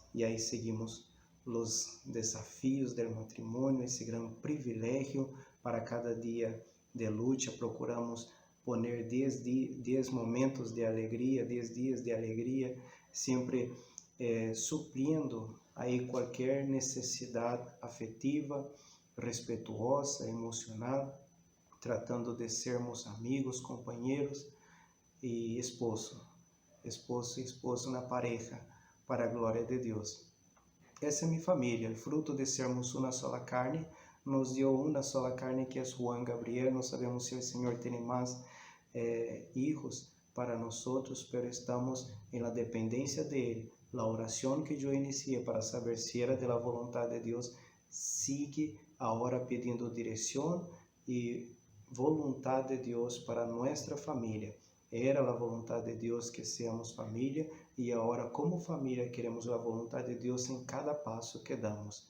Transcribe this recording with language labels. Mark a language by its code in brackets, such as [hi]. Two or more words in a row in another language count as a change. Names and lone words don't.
[es] Y ahí seguimos los desafíos del matrimonio, ese gran privilegio para cada día de lucha. Procuramos poner 10 momentos de alegría, 10 días de alegría, siempre supliendo [pt] aí qualquer necessidade afetiva, respetuosa, emocional, tratando de sermos amigos, companheiros e esposo e esposa na pareja, para a glória de Deus. Essa é minha família, o fruto de sermos uma sola carne, nos deu uma sola carne que é Juan Gabriel. Não sabemos se o Senhor tem mais hijos para nós, pero estamos em la dependência dele. [es] La oración que yo inicié para saber si era de la voluntad de Dios sigue ahora pidiendo dirección y voluntad de Dios para nuestra familia. Era la voluntad de Dios que seamos familia y ahora como familia queremos la voluntad de Dios en cada paso que damos.